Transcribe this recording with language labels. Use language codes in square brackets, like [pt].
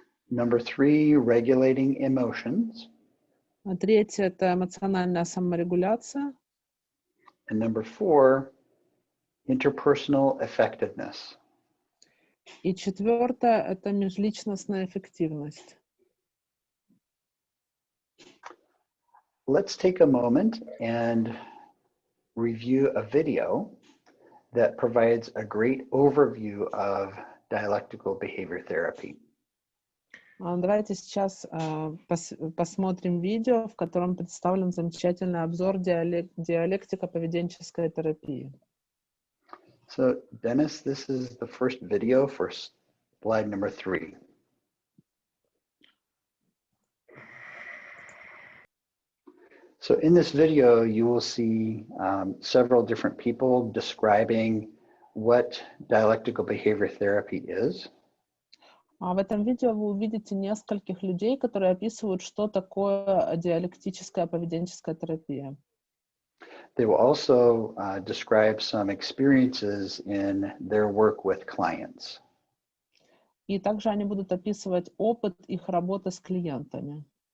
[en] Number 3, regulating emotions. [ru] Третье — это эмоциональная саморегуляция. [en] And number 4, interpersonal effectiveness. [ru] И четвертое — это межличностная эффективность. [en] Let's take a moment and review a video that provides a great overview of dialectical behavior therapy. [ru] Давайте сейчас посмотрим видео, в котором представлен замечательный обзор диалектико-поведенческой терапии. [en] So, Dennis, this is the first video for slide number 3. So in this video, you will see several different people describing what dialectical behavior therapy is. [ru] В этом видео вы увидите нескольких людей, которые описывают, что такое диалектическая поведенческая терапия. [en] They will also describe some experiences in their work with clients. [ru] И также они будут описывать опыт их работы с клиентами.